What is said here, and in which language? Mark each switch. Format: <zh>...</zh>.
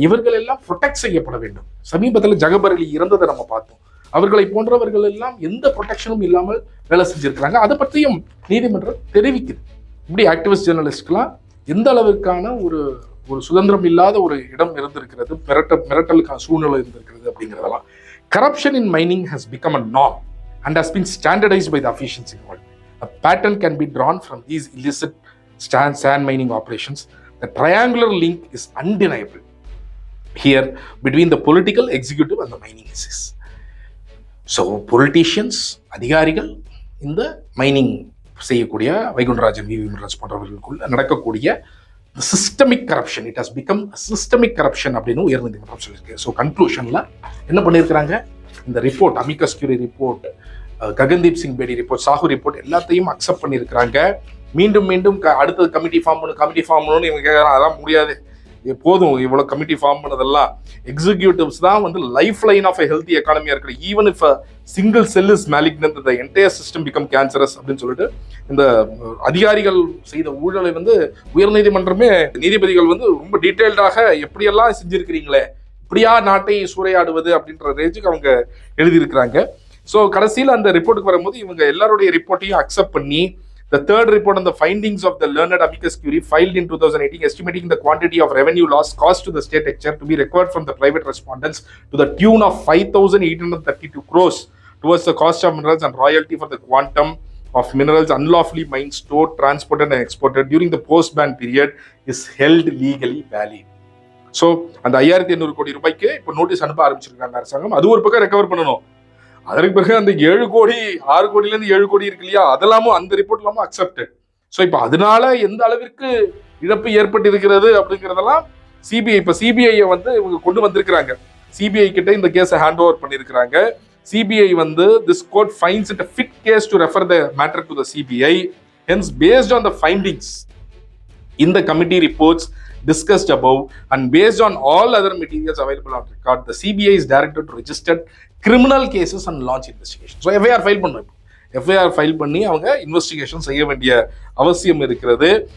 <ta>இவர்கள் எல்லாம் ப்ரொடெக்ட் செய்யப்பட வேண்டும். சமீபத்தில் ஜகபர் அலி இறந்ததை நம்ம பார்த்தோம். அவர்களை போன்றவர்கள் எல்லாம் எந்த ப்ரொடெக்ஷனும் இல்லாமல் வேலை செஞ்சிருக்கிறாங்க. அதை பற்றியும் நீதிமன்றம் தெரிவிக்குது. இப்படி ஆக்டிவிஸ்ட் ஜேர்னலிஸ்ட்கெல்லாம் எந்த அளவிற்கான ஒரு சுதந்திரம் இல்லாத ஒரு இடம் இருந்திருக்கிறது, மிரட்டலுக்கான சூழ்நிலை இருந்திருக்கிறது அப்படிங்கிறதெல்லாம்.</ta> <en>Corruption in mining has become a norm and has been standardized by the officials involved. A pattern can be drawn from these illicit sand mining operations. The triangular link is undeniable here between the political, executive and the mining assets.</en> <ta>So politicians, அதிகாரிகள், இந்த mining செய்யக்கூடிய Vaikundarajan, we Vimalraj போன்றவர்களுக்குள்ள நடக்கக்கூடிய systemic corruption,</ta> <en>it has become systemic corruption</en> <ta>அப்படின்னு உயர்நீதிமன்றம் சொல்லியிருக்கு. So கன்க்ளூஷன்ல என்ன பண்ணியிருக்கிறாங்க, இந்த report, Amicus Curie report, Gagandeep Singh Bedi report, Sahoo report எல்லாத்தையும் அக்செப்ட் பண்ணியிருக்கிறாங்க. மீண்டும் அடுத்தது கமிட்டி ஃபார்ம் பண்ணணும் இவங்க கேட்கறாங்க. அதெல்லாம் முடியாது, போதும் இவ்வளவு கமிட்டி ஃபார்ம் பண்ணதெல்லாம். எக்ஸிக்யூட்டிவ்ஸ் தான் வந்து</ta> <en>life line of a healthy</en> <ta>எக்கானமியா இருக்கு.</ta> <en>even if single cell is malignant the entire system become cancerous</en> <ta>அப்படின்னு சொல்லிட்டு இந்த அதிகாரிகள் செய்த ஊழலை வந்து உயர்நீதிமன்றமே, நீதிபதிகள் வந்து ரொம்ப டீடைல்டாக எப்படியெல்லாம் செஞ்சிருக்கிறீங்களே, இப்படியா நாட்டை சூறையாடுவது அப்படின்ற ரேஞ்சுக்கு அவங்க எழுதியிருக்கிறாங்க. ஸோ கடைசியில் அந்த ரிப்போர்ட்டுக்கு வரும்போது இவங்க எல்லாருடைய ரிப்போர்ட்டையும் அக்செப்ட் பண்ணி,</ta> <en>the third report on the findings of the learned amicus curiae filed in 2018 estimating the quantity of revenue loss caused to the state exchequer to be recovered from the private respondents to the tune of 5,832 crores towards the cost of minerals and royalty for the quantum of minerals unlawfully mined, stored, transported and exported during the post-ban period is held legally valid.</en> <ta>So அந்த 5,800 கோடி ரூபாய்க்கு இப்போ notice அனுப்ப ஆரம்பிச்சிருக்காங்க அரசாங்கம். அது ஒரு பக்கம் ரெக்கவர் பண்ணணும். அதற்கு பிறகு அந்த 7 கோடி 6 கோடியிலேருந்து 7 கோடி இருக்கு இல்லையா, அதெல்லாமும் அந்த ரிப்போர்ட் இல்லாமல் அக்செப்டட். ஸோ இப்போ அதனால எந்த அளவிற்கு இழப்பு ஏற்பட்டு இருக்கிறது அப்படிங்கிறதெல்லாம் சிபிஐயை வந்து இவங்க கொண்டு வந்திருக்கிறாங்க. சிபிஐ கிட்ட இந்த கேஸை ஹேண்ட் ஓவர் பண்ணியிருக்கிறாங்க. சிபிஐ வந்து</ta> <en>This court finds it a fit case to refer the matter to the CBI. Hence, based on the findings in the committee reports discussed above and based on all other materials available on record, the CBI is directed to register criminal cases and launch investigation.</en> <ta>So FIR file பண்ணும். FIR file பண்ணி அவங்க investigation செய்ய வேண்டிய அவசியம் இருக்கிறது.</ta>